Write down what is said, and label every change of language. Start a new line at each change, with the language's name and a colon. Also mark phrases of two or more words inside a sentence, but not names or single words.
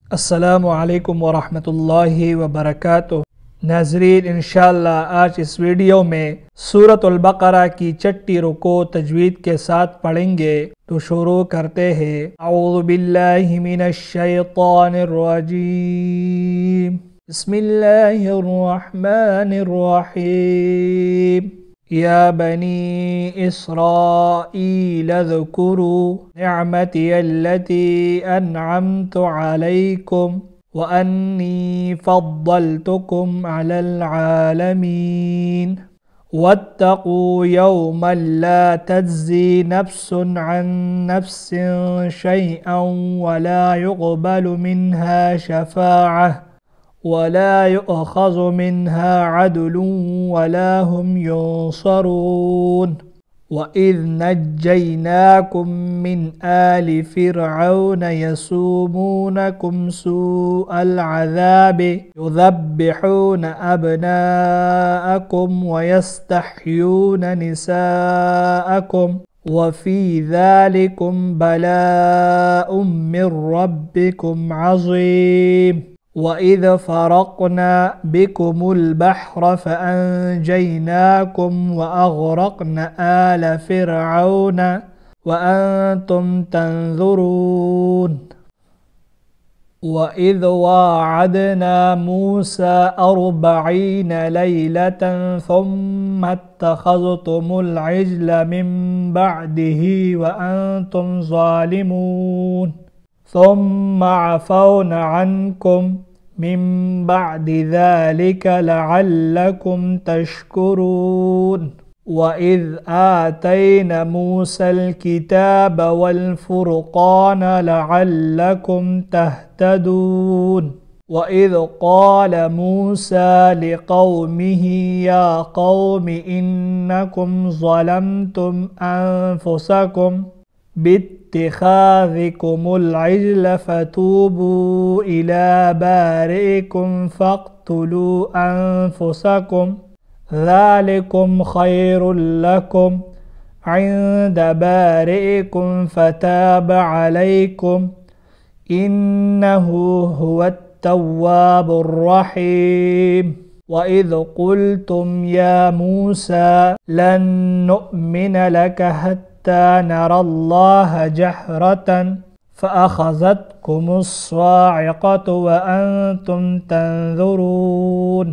Arabic: السلام عليكم ورحمة الله وبركاته.
Hindi: नाज़रीन, इंशाअल्लाह आज इस वीडियो में सूरतुल बक़रा की छठी रुको तजवीद के साथ पढ़ेंगे। तो शुरू करते हैं।
Arabic: أعوذ بالله من الشيطان الرجيم. بسم الله الرحمن الرحيم. يا بني إسرائيل اذكروا نعمتي التي أنعمت عليكم وأني فضلتكم على العالمين واتقوا يوما لا تجزي نفس عن نفس شيئا ولا يقبل منها شفاعة ولا يؤخذ منها عدل ولا هم ينصرون. وإذ نجيناكم من آل فرعون يسومونكم سوء العذاب يذبحون أبناءكم ويستحيون نساءكم وفي ذلكم بلاء من ربكم عظيم. وإذ فرقنا بكم البحر فأنجيناكم وأغرقنا آل فرعون وأنتم تنظرون. وإذ واعدنا موسى 40 ليلة ثم اتخذتم العجل من بعده وأنتم ظالمون. ثم عفونا عنكم من بعد ذلك لعلكم تشكرون. وإذ آتينا موسى الكتاب والفرقان لعلكم تهتدون. وإذ قال موسى لقومه يا قوم إنكم ظلمتم أنفسكم باتخاذكم العجل فتوبوا إلى بارئكم فاقتلوا أنفسكم ذلكم خير لكم عند بارئكم فتاب عليكم إنه هو التواب الرحيم. وإذ قلتم يا موسى لن نؤمن لك حتى نرى الله جهرة فأخذتكم الصاعقة وأنتم تنظرون.